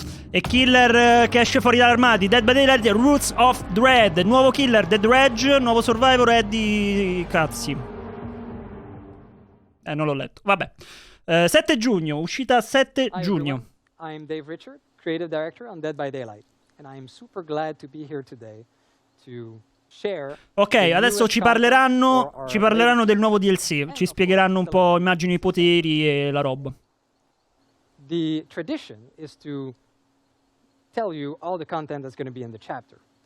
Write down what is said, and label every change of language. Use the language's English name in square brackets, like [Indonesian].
[Italian] E killer che esce fuori dall'armadio. Dead by Daylight, Roots of Dread. Nuovo killer, Dead Reg. Nuovo survivor, Eddie Cazzi. Non l'ho letto. Vabbè. 7 giugno, uscita 7 [English] Hi [Italian] giugno. [English] everyone. I'm Dave Richard, creative director on Dead by Daylight, and I am super glad to be here today to [Italian] Ok, adesso ci parleranno del nuovo DLC, ci spiegheranno un po', immagino, i poteri e la roba. [English] The tradition is to tell you all the content that's going to be in the chapter.